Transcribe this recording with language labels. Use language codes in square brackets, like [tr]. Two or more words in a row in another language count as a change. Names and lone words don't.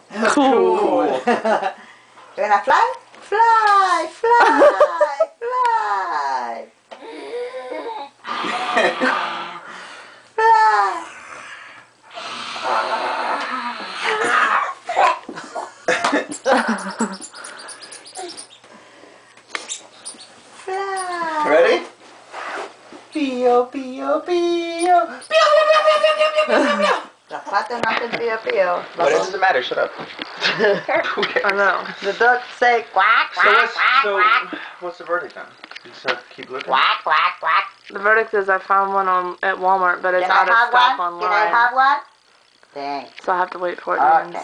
[en] You wanna fly? Fly, fly, fly. Fly. Fly. Ready? Pio, pio, pio. Pio, pio, pio, pio, pio, pio, pio, pio. The [tl] pato natin pio pio. [en] What does it matter? Shut up. I know. The dog say quack, quack, quack, quack. What's the verdict then? You just have to keep looking? Quack, quack, quack. The verdict is I found one at Walmart, but it's Can out I of have stock one? online. Can I have one? Thanks. So I have to wait for it to be in